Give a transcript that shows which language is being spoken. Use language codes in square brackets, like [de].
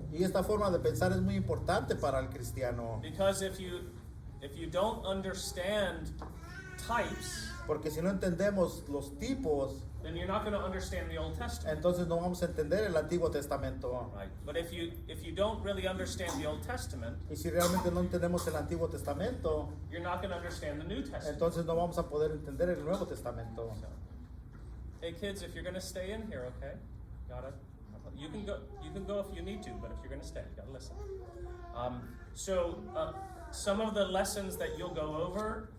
[es] Y esta forma de pensar es muy importante para el cristiano, [en] because if you don't understand types, [es] porque si no entendemos los tipos, [en] then you're not going to understand the Old Testament. [es] entonces no vamos a entender el Antiguo Testamento. [en] Right. But if you don't really understand the Old Testament, [es] Y si realmente no entendemos el Antiguo Testamento, [en] you're not going to understand the New Testament. [es] entonces no vamos a poder entender el Nuevo Testamento. [en] Hey kids, if you're going to stay in here, okay? You can go if you need to, but if you're going to stay, you got to listen. Some of the lessons that you'll go over